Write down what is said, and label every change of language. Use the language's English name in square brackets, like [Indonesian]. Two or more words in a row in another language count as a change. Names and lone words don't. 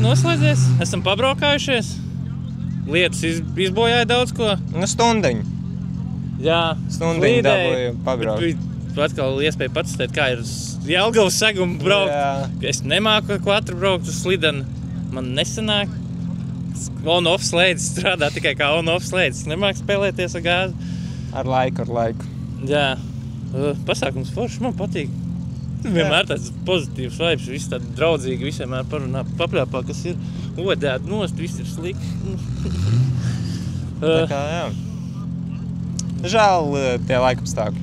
[Latvian] Noslēdzies? Esam pabraukājušies. Lietas izbojāja daudz ko. Stundiņu. Jā, Stundiņu dabūju pabraukt. Atkal iespēja patestēt, kā ir Jelgavas segumu braukt. Jā. Es nemāku kvatru braukt uz slideni. Man nesanāk. On-off slēdzis strādā tikai kā on-off slēdzis. Nemāk spēlēties ar gāzi. Ar laiku. Jā. Pasākums foršs, man patīk. Vienmēr tāds pozitīvs vibes, viss tādi draudzīgi, visiem parunā papļāpā, kas ir odēt nost, viss ir slikti. Tā kā, jā. Žēl tie laikapstākļi.